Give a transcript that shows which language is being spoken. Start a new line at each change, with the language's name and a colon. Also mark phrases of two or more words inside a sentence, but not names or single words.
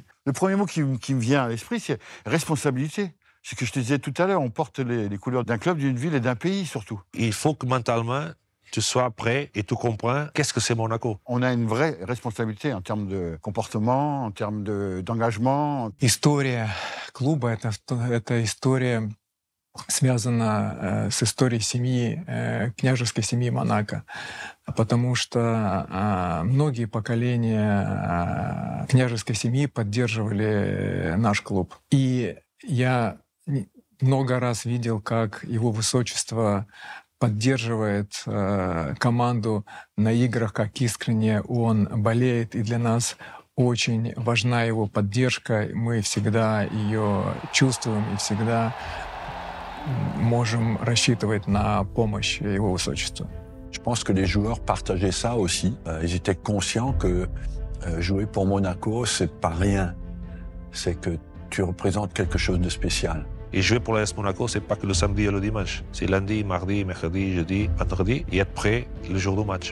French: Le premier mot qui me vient à l'esprit, c'est responsabilité. C'est ce que je te disais tout à l'heure, on porte les couleurs d'un club, d'une ville et d'un pays surtout. Il faut que mentalement, tu sois prêt et tu comprends qu'est-ce que c'est Monaco. On a une vraie responsabilité en termes de comportement, en termes d'engagement.
Russian: История клуба — это история, связана с историей семьи, княжеской семьи Монако, потому что многие поколения княжеской семьи поддерживали наш клуб. И я много раз видел, как его высочество поддерживает команду на играх, как искренне он болеет. И для нас очень важна его поддержка. Мы всегда ее чувствуем и всегда можем рассчитывать на помощь его высочества.
French: Je pense que les joueurs partageaient ça aussi. Ils étaient conscients que jouer pour Monaco, c'est pas rien. C'est que tu représentes quelque chose de spécial. Et jouer pour l'AS Monaco, c'est pas que le samedi et le dimanche. C'est lundi, mardi, mercredi, jeudi, vendredi, et être prêt le jour du match.